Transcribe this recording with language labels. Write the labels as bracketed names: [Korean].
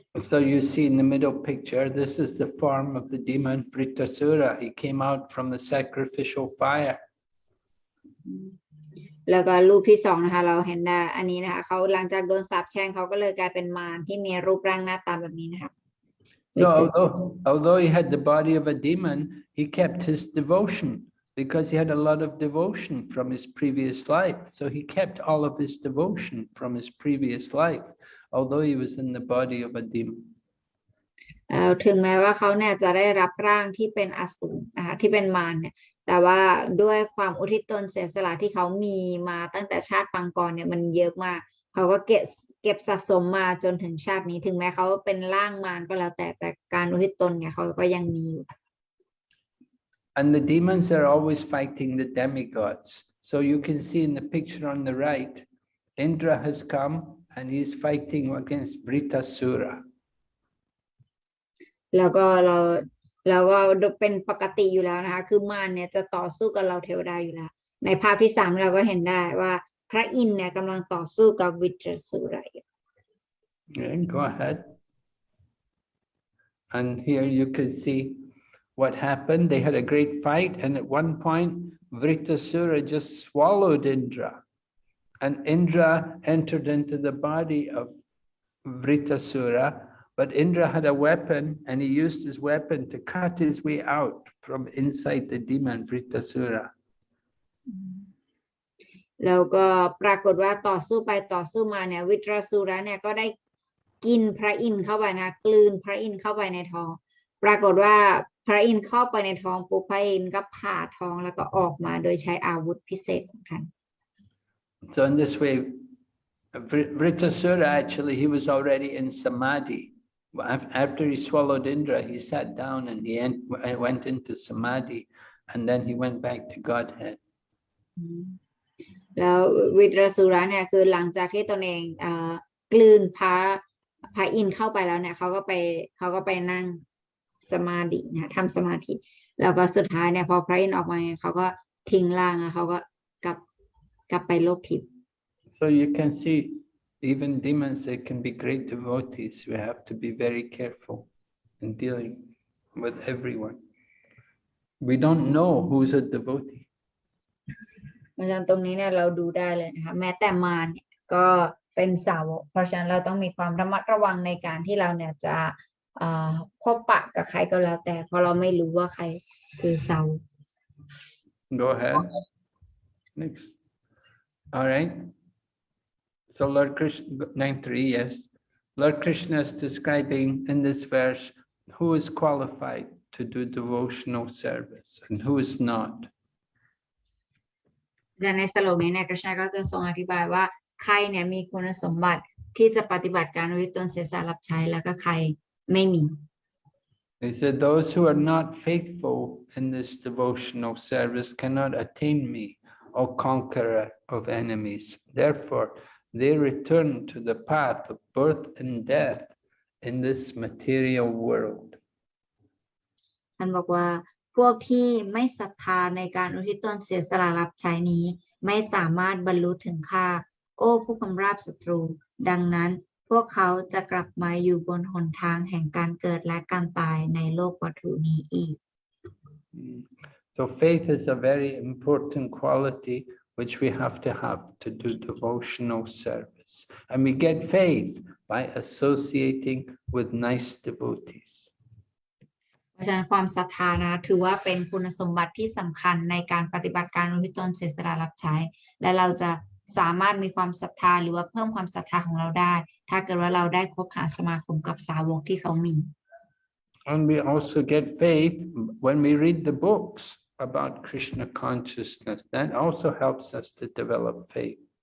[English] So you see in the middle picture, this is the form of the demon Vritasura. He came out from the sacrificial fire. [Thai] แล้วก็รูปที่สองนะคะเราเห็นได้อันนี้นะคะเขาหลังจากโดนสาปแช่งเขาก็เลยกลายเป็นมารที่มีรูปร่างหน้าตาแบบนี้นะคะ [English] So although he had the body of a demon, he kept his devotion because he had a lot of devotion from his previous life. So he kept all of his devotion from his previous life, although he was in the body of a demon. [Thai] ถึงแม้ว่าเขาเนี่ยจะได้รับร่างที่เป็นอสูรนะคะที่เป็นมารเนี่ยแต่ว่าด้วยความอุทิศตนเสียสละที่เขามีมาตั้งแต่ชาติปางก่อนเนี่ยมันเยอะมากเขาก็เก็บสะสมมาจนถึงชาตินี้ถึงแม้เขาเป็นร่างมารก็แล้วแต่การอุทิศตนเนี่ยเขาก็ยังมีอยู่ [English] And the demons are always fighting the demigods. So you can see in the picture on the right, Indra has come and he's fighting against Vritasura. [Thai] แล้วก็เราก็เป็นปกติอยู่แล้วนะคะคือมารเนี่ยจะต่อสู้กับเราเทวดาอยู่แล้วในภาพที่3เราก็เห็นได้ว่าพระอินทร์เนี่ยกำลังต่อสู้กับวิตรสุระ [English] Go ahead. And here you can see what happened. They had a great fight, and at one point Vritasura just swallowed Indra, and Indra entered into the body of Vritasura. But Indra had a weapon, and he used his weapon to cut his way out from inside the demon Vritasura. [Thai] แล้วก็ปรากฏว่าต่อสู้ไปต่อสู้มาเนี่ยวิตรสุระเนี่ยก็ได้กินพระอินทร์เข้าไปนะกลืนพระอินทร์เข้าไปในท้องปรากฏว่าพระอินทร์เข้าไปในท้องปุ๊บพระอินทร์ก็ผ่าท้องแล้วก็ออกมาโดยใช้อาวุธพิเศษของท่าน [English] So in this way, Vritasura actually he was already in samadhi. After he swallowed Indra, he sat down and he went into samadhi, and then he went back to Godhead. [Thai] แล้ววิตรสุระเนี่ยคือหลังจากที่ตนเองกลืนพระอินทร์เข้าไปแล้วเนี่ยเขาก็ไปนั่งสมาธินะทำสมาธิแล้วก็สุดท้ายเนี่ยพอพระอินทร์ออกมาเขาก็ทิ้งร่างเขาก็กลับไปโลกทิพย์ [English] So you can see even demons, they can be great devotees. We have to be very careful in dealing with everyone. We don't know who's a devotee. [Thai] เพราะฉะนั้นตรงนี้เนี่ยเราดูได้เลยนะคะแม้แต่มารเนี่ยก็เป็นสาวกเพราะฉะนั้นเราต้องมีความระมัดระวังในการที่เราเนี่ยจะพบปะกับใครก็แล้วแต่เพราะเราไม่รู้ว่าใครคือสาวก [English] Go ahead. Next. All right. So Lord Krishna, 9.3, yes. Lord Krishna is describing in this verse who is qualified to do devotional service and who is not. [Thai] ในสโลกนี้เนี่ยกฤษณะก็จะทรงอธิบายว่าใครเนี่ยมีคุณสมบัติที่จะปฏิบัติการอุทิศตนเสียสละรับใช้แล้วก็ใครไม่มี [English] He said those who are not faithful in this devotional service cannot attain me, O conqueror of enemies. Therefore, they return to the path of birth and death in this material world. [Thai] ท่านบอกว่า พวกที่ไม่ศรัทธาในการอุทิศตนเสียสละรับใช้นี้ไม่สามารถบรรลุถึงข้าโอ้ผู้กำราบศัตรูดังนั้นพวกเขาจะกลับมาอยู่บนหนทางแห่งการเกิดและการตายในโลกวัตถุนี้อีก [English] So faith is a very important quality which we have to do devotional service. And we get faith by associating with nice devotees. [Thai] เพราะฉะนั้นความศรัทธานะถือว่าเป็นคุณสมบัติที่สำคัญในการปฏิบัติการอุทิศตนเสียสละรับใช้และเราจะสามารถมีความศรัทธาหรือว่าเพิ่มความศรัทธาของเราได้ถ้าเกิดว่าเราได้คบหาสมาคมกับสาวกที่เขามี [English] And we also get faith when we read the books about Krishna consciousness. That also helps us to develop faith.